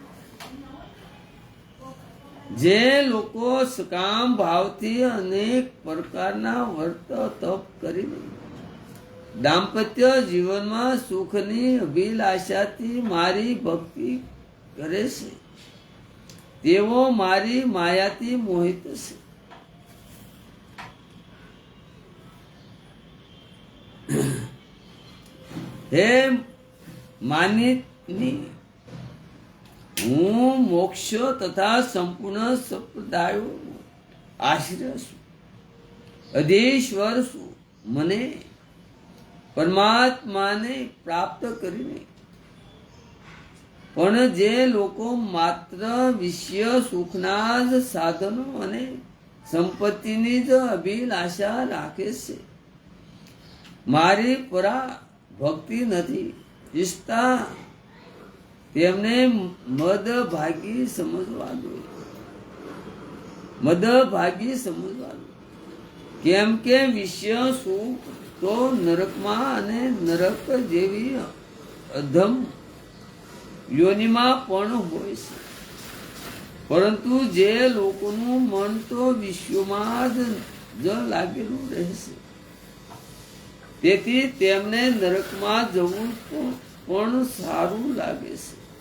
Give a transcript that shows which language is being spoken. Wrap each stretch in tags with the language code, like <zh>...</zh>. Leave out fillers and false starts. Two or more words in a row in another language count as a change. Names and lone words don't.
<gu>જે લોકો સકામ ભાવથી અનેક પ્રકારના વ્રત તપ કરીને દામ્પત્ય જીવન માં સુખની અભિલાષાથી મારી ભક્તિ કરે છે તેવો મારી માયાથી મોહિત છે. હે માનિની હું મોક્ષ તથા સંપૂર્ણ સંપ્રદાયો આશ્રય છું, અધીશ્વર છું. મને પરમાત્મા ને પ્રાપ્ત કરીને પણ જે લોકો માત્ર વિષય સુખના જ સાધનો અને સંપત્તિની જ અભિલાષા રાખે છે, મારી પરા ભક્તિ નથી ઈચ્છતા તેમને મદભાગી સમજવા દો. મદભાગી સમજવા દો. કેમ કે વિષય સુખ તો નરકમાં અને નરક જેવી અધમ યોનિમાં પણ હોય છે, પરંતુ જે લોકોનું મન તો વિશ્વમાં જ લાગેલું રહેશે તેથી તેમને નરકમાં જવું પણ સારું લાગે છે.</gu>